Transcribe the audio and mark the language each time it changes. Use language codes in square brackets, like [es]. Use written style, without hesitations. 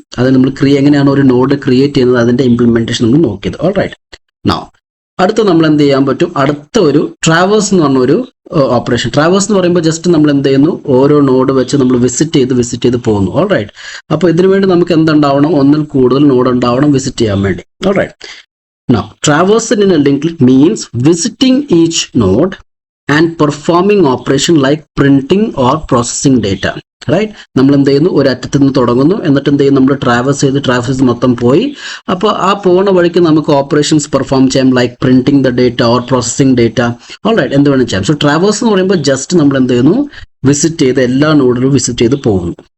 [ml] അത് നമ്മൾ എങ്ങനെയാണ് ഒരു നോഡ് ക്രിയേറ്റ് ചെയ്യുന്നത്, അതിന്റെ ഇംപ്ലിമെന്റേഷൻ നമ്മൾ നോക്കിയത്. ഓൾറൈറ്റ്, നൗ അടുത്ത നമ്മൾ എന്ത് ചെയ്യാൻ പറ്റും, അടുത്ത ഒരു ട്രാവേഴ്സ് എന്ന് പറഞ്ഞ ഒരു ഓപ്പറേഷൻ. ട്രാവേഴ്സ് എന്ന് പറയുമ്പോൾ ജസ്റ്റ് നമ്മൾ എന്ത് ചെയ്യുന്നു, ഓരോ നോഡ് വെച്ച് നമ്മൾ വിസിറ്റ് ചെയ്ത് പോകുന്നു. ഓൾറൈറ്റ്, അപ്പോൾ ഇതിനു വേണ്ടി നമുക്ക് എന്തുണ്ടാവണം, ഒന്നിൽ കൂടുതൽ നോഡ് ഉണ്ടാവണം വിസിറ്റ് ചെയ്യാൻ വേണ്ടി. [en] Alright, now traversing in a linked list means visiting each node and performing operation like printing or processing data. [ml] Right, നമ്മൾ എന്ത് ചെയ്യുന്നു, ഒരു അറ്റത്ത് നിന്ന് തുടങ്ങുന്നു, എന്നിട്ട് എന്ത് ചെയ്യും, നമ്മൾ ട്രാവേഴ്സ് ചെയ്ത് മൊത്തം പോയി. അപ്പോൾ ആ പോകുന്ന വഴിക്ക് നമുക്ക് ഓപ്പറേഷൻസ് പെർഫോം ചെയ്യാം, [en] Like printing the data or processing data. [ml] Alright, എന്ത് വേണം ചെയ്യാം. സോ ട്രാവേഴ്സ് എന്ന് പറയുമ്പോൾ ജസ്റ്റ് നമ്മൾ എന്ത് ചെയ്യുന്നു, വിസിറ്റ് ചെയ്ത് എല്ലാ നോഡിലും വിസിറ്റ് ചെയ്ത് പോകുന്നു.